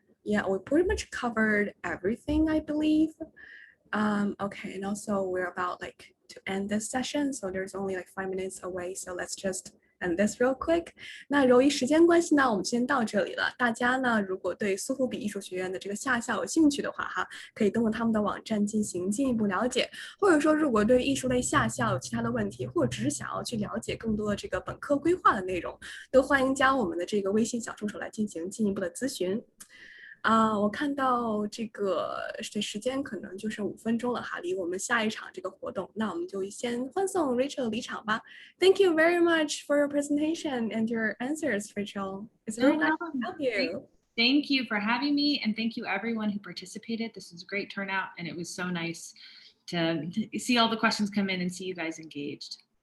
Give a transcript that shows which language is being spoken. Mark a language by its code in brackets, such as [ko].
[en] Yeah, we pretty much covered everything, I believe. Okay, and also we're about like to end this session, so there's only like 5 minutes away, so let's just end this real quick. [zh] 那由于时间关系呢，我们先到这里了。大家呢，如果对苏富比艺术学院的这个下校有兴趣的话，哈，可以登录他们的网站进行进一步了解。或者说，如果对艺术类下校有其他的问题，或者只是想要去了解更多的这个本科规划的内容，都欢迎加我们的这个微信小助手来进行进一步的咨询。我看到这个时间可能就剩5分钟了哈，离我们下一场这个活动，那我们就先欢送 Rachel 离场吧。 [en] Thank you very much for your presentation and your answers, Rachel. It's very nice to help you. Thank you for having me, and thank you everyone who participated. This was a great turnout, and it was so nice to see all the questions come in and see you guys engaged.